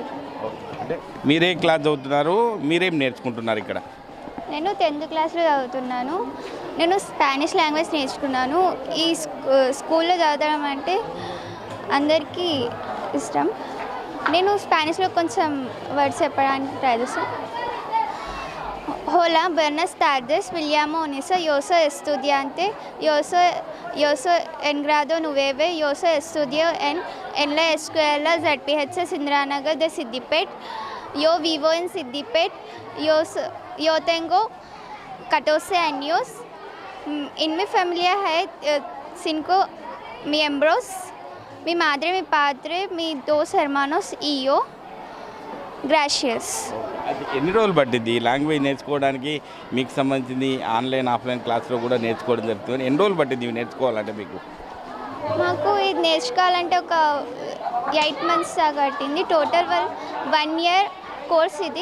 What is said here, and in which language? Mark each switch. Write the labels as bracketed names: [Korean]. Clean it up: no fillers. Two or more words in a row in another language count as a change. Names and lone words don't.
[Telugu] మీరే క్లాస్ చదువుతున్నారు, మీరేం నేర్చుకుంటున్నారు ఇక్కడ? నేను 10th క్లాస్లో చదువుతున్నాను. నేను [English] Spanish language [Telugu] నేర్చుకున్నాను. ఈ స్కూల్లో చదవడం అంటే అందరికీ ఇష్టం. నేను స్పానిష్లో కొంచెం వర్డ్స్ చెప్పడానికి ట్రై చేస్తాను. [Spanish] Hola, buenas tardes. Me llamo Onisa. Yo soy estudiante. Yo soy en grado 9. Yo soy estudio en la escuela ZPHS Indranagar de Siddipet. Yo vivo en Siddipet. Yo tengo 14 años. En mi familia hay 5 miembros. Mi madre, mi padre, mis 2 hermanos y yo. Gracias. [Telugu] అది ఎన్ని రోజులు పట్టింది ఈ లాంగ్వేజ్ నేర్చుకోవడానికి? మీకు సంబంధించింది [English] online offline [Telugu] క్లాస్లో కూడా నేర్చుకోవడం జరుగుతుంది. ఎన్ని రోజులు పట్టింది ఇవి నేర్చుకోవాలంటే మీకు? మాకు ఇది నేర్చుకోవాలంటే ఒక 8 months దాకా పట్టింది. [English] total 1 year course ఇది.